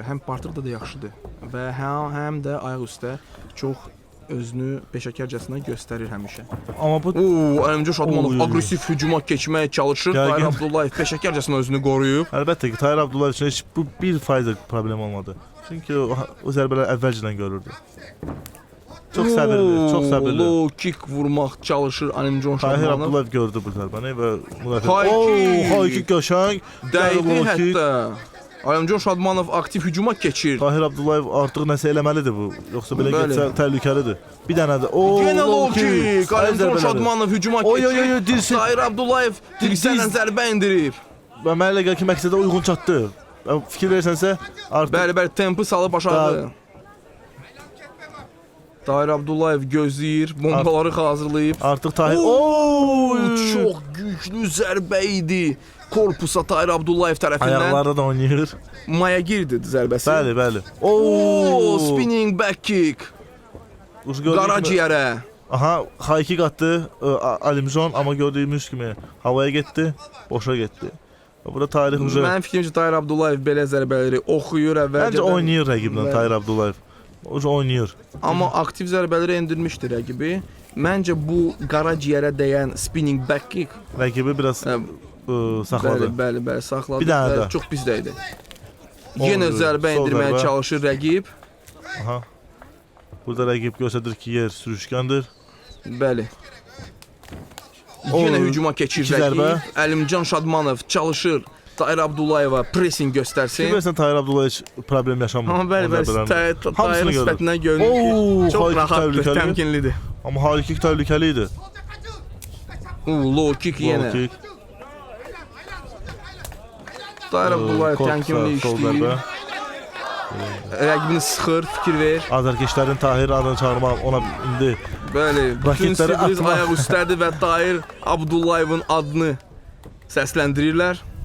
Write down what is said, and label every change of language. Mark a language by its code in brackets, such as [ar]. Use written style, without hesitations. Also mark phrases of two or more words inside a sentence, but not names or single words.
[az] Həm parterdə də yaxşıdır və həm də ayaq üstə çox özünü peşəkarcasına göstərir həmişə. Amma bu Alimjon Şadmanov aqressiv hücuma keçməyə çalışır. Tahir Abdullayev peşəkarcasına özünü qoruyub. Əlbəttə ki, Tahir Abdullayev üçün heç bu 1% problem olmadı. Çünki o zərbələr əvvəlcədən görürdü. Çox səbirli, çox səbirli. [en] Low kick [az] vurmaq çalışır Alimjon Şadmanov. Tahir Abdullayev gördü bu zərbəni və High kick qəşəng dəydi hətta. Alimjon Şadmanov aktiv hücuma keçir. Tahir Abdullayev artıq nəsə eləməlidir bu. Yoxsa belə getsə təhlükəlidir. Bir dənə də. [en] Yenə low kick. [az] Alimjon Şadmanov hücuma keçir. Tahir Abdullayev dirsəklə zərbə endirib. Və mənə elə gəlir ki, məqsədə uyğun çatdı. Fikir versənsə artıq... Bəli, tempi salıb aşağı. Tahir Abdullayev gözləyir, bombaları hazırlayıb. Artıq Tahir... Çox güclü zərbə idi. Korpusa Tahir Abdullayev tərəfindən. Ayaqlarda da oynayır. Maya girdi zərbəsi. Bəli, bəli. [en] Spinning back kick. Qaraciyərə. [az] Aha, [en] high kick [az] atdı Alimjon, amma gördüyümüz kimi havaya getdi, boşa getdi. Burada Tahir Mənim fikrimcə Tahir Abdullayev belə zərbələri oxuyur əvvəlcədən. Məncə oynayır rəqiblə Tahir Abdullayev. Oynayır. Amma aktiv zərbələri endirmişdi rəqibi. Məncə bu qaraciyərə dəyən [en] spinning back kick [az] rəqibi biraz saxladı. Bəli, saxladı. Bir dənə də. Çox pis dəydi. Yenə zərbə endirməyə çalışır rəqib. Aha. Burada rəqib göstərir ki, yer sürüşkəndir. Bəli. Yenə hücuma keçir rəqib. Alimjon Şadmanov çalışır Tahir Abdullayeva pressing göstərsin. Bilirsən Tahir Abdullayev heç problem yaşamır. Amma bəli, Tahir sifətindən görünür ki, çox rahatdır, təmkinlidir. Amma [en] high kick [az] təhlükəli idi. [en] Low kick yenə. [az] Tahir Abdullayev təmkinli işləyir. rəqibini sıxır, fikir ver. Azərkeşlərin Tahir adını çağırmaq ona indi Bəli, bütün raketləri Sibriz atmaq. ayaq üstədir və Tahir Abdullayevin adını səsləndirirlər.